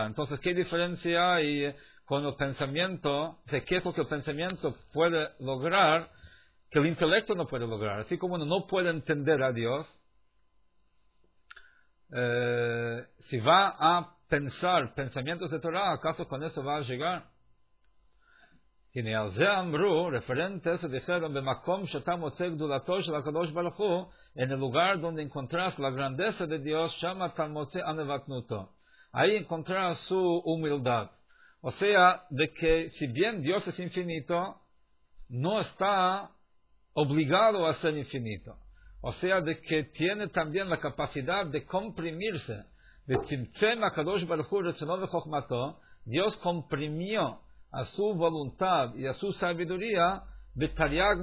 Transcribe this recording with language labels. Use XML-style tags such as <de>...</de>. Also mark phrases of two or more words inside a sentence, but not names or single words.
<es>Entonces, ¿qué diferencia hay con el pensamiento? ¿De qué es lo que el pensamiento puede lograr que el intelecto no puede lograr? Así como uno no puede entender a Dios, si va a pensar pensamientos de Torah, ¿acaso con eso va a llegar?</es> <he>הנה על זה אמרו,</he> <es>referentes dijeron,</es> <he>במקום שאתה מוצא גדולתו של הקדוש ברוך הוא,</he> <es>en el lugar donde encontrás la grandeza de Dios,</es> <he>שם אתה מוצא ענוותנותו.</he> <es>Ahí encontrás su humildad. O sea, de que si bien Dios es infinito, no está obligado a ser infinito. O sea, de que tiene también la capacidad de comprimirse.</es> <he>די צמצם הקדוש ברוך הוא רצונו וחכמתו,</he> <es>Dios comprimió a su voluntad y a su sabiduría B'Taryag</es>